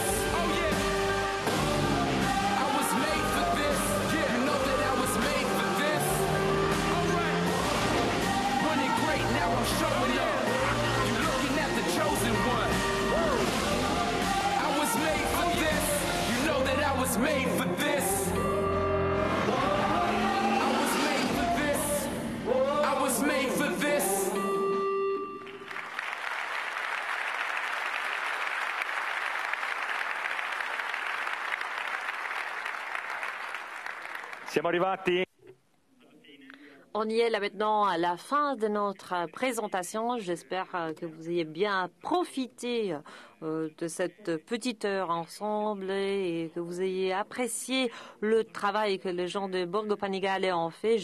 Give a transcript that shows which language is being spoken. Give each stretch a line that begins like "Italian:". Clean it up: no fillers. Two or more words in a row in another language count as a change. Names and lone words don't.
English: Oh yeah. Now I'm showing up. You're looking at the chosen one. I was made for this. You know that I was made for this. I was made for this. I was made for this.
Italian: Siamo arrivati.
French: On y est là maintenant à la fin de notre présentation. J'espère que vous ayez bien profité de cette petite heure ensemble et que vous ayez apprécié le travail que les gens de Borgo Panigale ont fait.